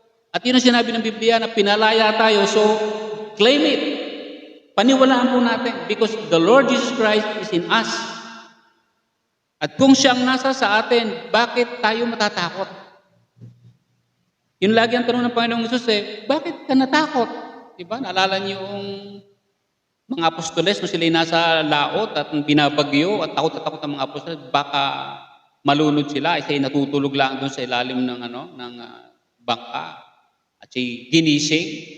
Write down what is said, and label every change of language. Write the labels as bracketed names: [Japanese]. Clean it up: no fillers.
[Filipino] At yun ang sinabi ng Biblia na pinalaya tayo. [English] So, claim it. [Filipino] Paniwalaan po natin [English] because the Lord Jesus Christ is in us. [Filipino] At kung siyang nasa sa atin, bakit tayo matatakot? Yun lagi ang tanong ng Panginoong Hesus bakit ka natakot? Diba? Naalala niyo yung mga apostoles nung sila nasa laot at binabagyo at takot ang mga apostoles, baka malunod sila, ay natutulog lang doon sa ilalim ng bangka at siya ginising.